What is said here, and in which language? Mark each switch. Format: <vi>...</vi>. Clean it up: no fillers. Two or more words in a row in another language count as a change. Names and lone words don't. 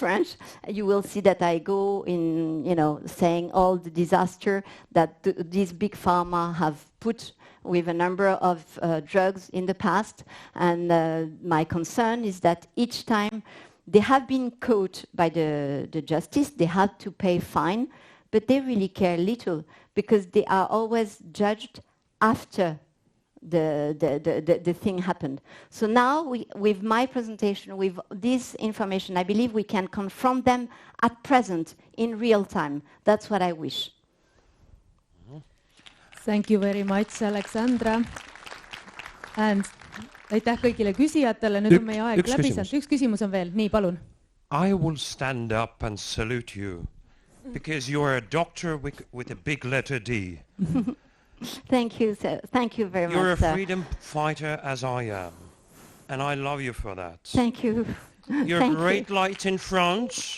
<en>French, you will see that I go in, you know, saying all the disaster that these big pharma have put with a number of drugs in the past, and my concern is that each time they have been caught by the justice, they had to pay fine, but they really care little, because they are always judged after the thing happened. So now, with my presentation, with this information, I believe we can confront them at present, in real time. That's what I wish. Thank you very much, Alexandra.</en> <et>And aitäh kõigile küsijatele, nüüd on meie aeg läbi saanud. Üks küsimus on veel, nii, palun.</et> <en>I will stand up and salute you. Because you're a doctor with a big letter D. Thank you, sir. Thank you very much, You're a sir. freedom fighter as I am. And I love you for that. Thank you. You're a great light in France.</en>